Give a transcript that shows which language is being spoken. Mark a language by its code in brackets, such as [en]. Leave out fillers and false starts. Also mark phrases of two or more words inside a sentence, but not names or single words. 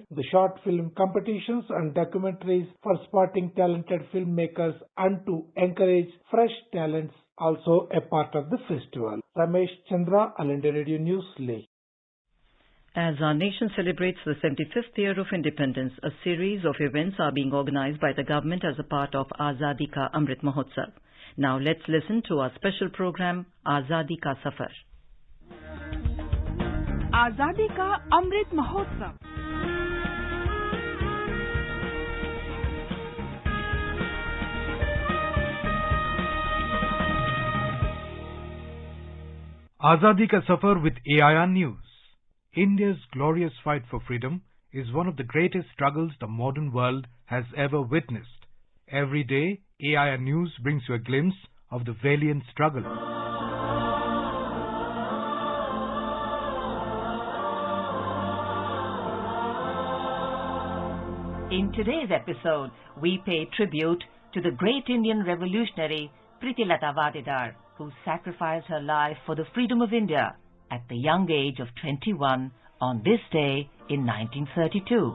[en] The short film competitions and documentaries for spotting talented filmmakers and to encourage fresh talents also a part of the festival. Ramesh Chandra, All India Radio News, Leh. As our nation celebrates the 75th year of independence, a series of events are being organized by the government as a part of Azadi Ka Amrit Mahotsav. Now let's listen to our special program, Azadi Ka Safar. Azadi Ka Amrit Mahotsav. Azadi Ka Safar with AIR News. India's glorious fight for freedom is one of the greatest struggles the modern world has ever witnessed. Every day, AIR News brings you a glimpse of the valiant struggle. In today's episode, we pay tribute to the great Indian revolutionary Pritilata Vadidar, who sacrificed her life for the freedom of India at the young age of 21 on this day in 1932.